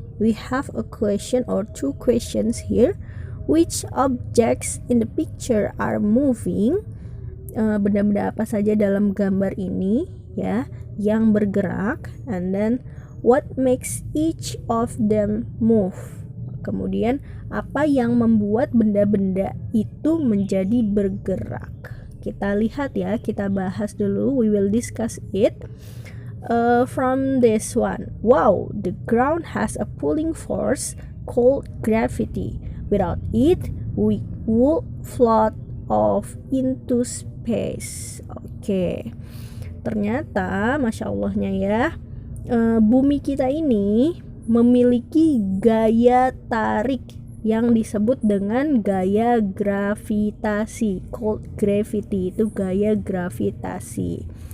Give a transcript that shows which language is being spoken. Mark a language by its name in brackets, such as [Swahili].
[English] We have a question or two questions here. Which objects in the picture are moving? [Indonesian] Benda-benda apa saja dalam gambar ini ya yang bergerak? [English] And then what makes each of them move? [Indonesian] Kemudian apa yang membuat benda-benda itu menjadi bergerak? Kita lihat ya, kita bahas dulu. [English] We will discuss it. From this one, wow, the ground has a pulling force called gravity. Without it, we would float off into space. [Indonesian] Oke, ternyata masya Allahnya ya, bumi kita ini memiliki gaya tarik yang disebut dengan gaya gravitasi, [English] called gravity, [Indonesian] itu gaya gravitasi.